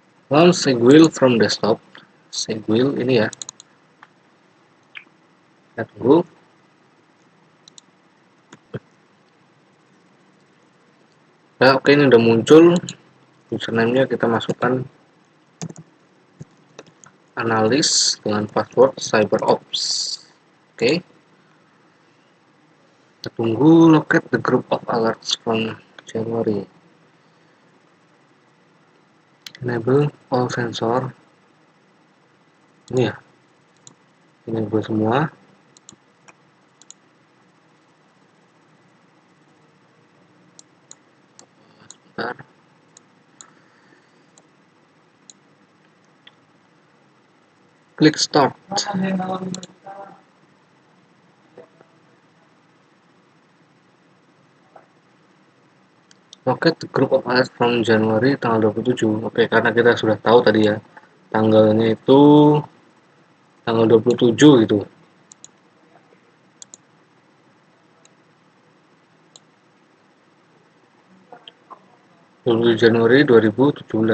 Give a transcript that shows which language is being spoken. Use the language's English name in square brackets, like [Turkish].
[English] Launch Segwit from desktop. [Indonesian] Segwit ini ya, kita tunggu. Nah, oke, ini udah muncul. Username-nya kita masukkan analis dengan password cyberops. Oke, kita tunggu. [English] Locate the group of alerts from January. Enable all sensor. [Indonesian] Ini ya, enable semua. Bentar. Klik start. [English] Locate the group of alerts from January [Indonesian] tanggal 27. Oke, karena kita sudah tahu tadi ya, tanggalnya itu tanggal 27 gitu. 27 Januari 2017.